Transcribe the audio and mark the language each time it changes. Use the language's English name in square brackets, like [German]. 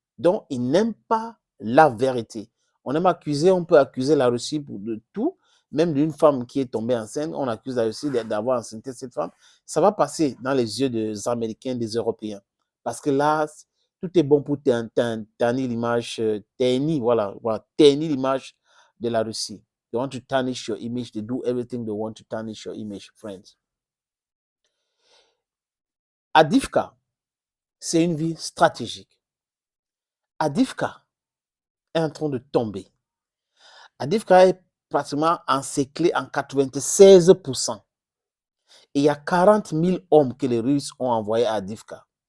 [French] Donc, il n'aime pas la vérité. On aime accuser, on peut accuser la Russie de tout, même d'une femme qui est tombée enceinte, on accuse la Russie d'avoir enceinté cette femme. Ça va passer dans les yeux des Américains, des Européens. Parce que là, tout est bon pour ternir l'image, ternir l'image de la Russie. [English] They want to tarnish your image. They do everything they want to tarnish your image, friends. [French] Avdiivka, c'est une ville stratégique. Avdiivka est en train de tomber. Avdiivka est pratiquement encerclé en 96%. Et il y a 40 000 hommes que les Russes ont envoyés à Avdiivka.